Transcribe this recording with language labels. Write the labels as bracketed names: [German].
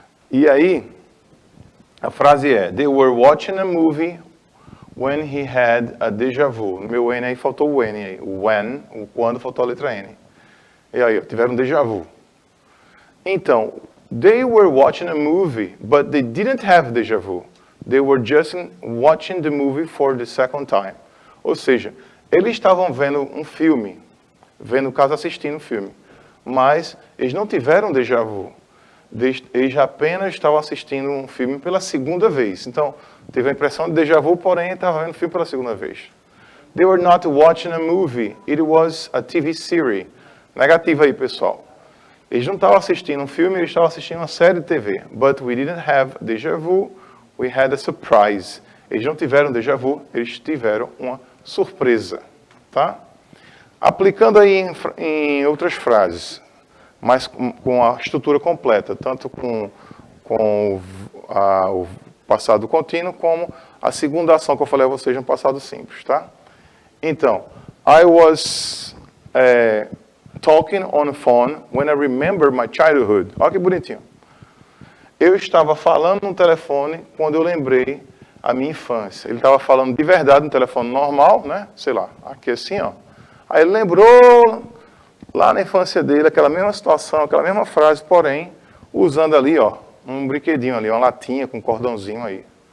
[Portuguese] E aí, a frase é, [English] they were watching a movie when he had a déjà vu. [Portuguese] No meu N aí faltou o N aí. O when, o quando, faltou a letra N. E aí, tiveram um déjà vu. [English] Então, they were watching a movie, but they didn't have déjà vu. They were just watching the movie for the second time. [Portuguese] Ou seja, eles estavam vendo um filme, vendo o caso assistindo o filme, mas eles não tiveram déjà vu. Eles apenas estavam assistindo um filme pela segunda vez. Então, teve a impressão de déjà vu, porém estava vendo o filme pela segunda vez. [English] They were not watching a movie, it was a TV series. [Portuguese] Negativa aí, pessoal. Eles não estavam assistindo um filme, eles estavam assistindo uma série de TV. [English] But we didn't have déjà vu, we had a surprise. [Portuguese] Eles não tiveram déjà vu, eles tiveram uma surpresa. Tá? Aplicando aí em outras frases, mas com a estrutura completa, tanto com o passado contínuo, como a segunda ação que eu falei a vocês no passado simples. Tá? [English] Então, I was talking on the phone when I remember my childhood. [Portuguese] Olha que bonitinho. Eu estava falando no telefone quando eu lembrei a minha infância. Ele estava falando de verdade no telefone normal, né? Sei lá, aqui assim, ó. Aí ele lembrou lá na infância dele aquela mesma situação, aquela mesma frase, porém, usando ali, ó, um brinquedinho ali, uma latinha com um cordãozinho aí.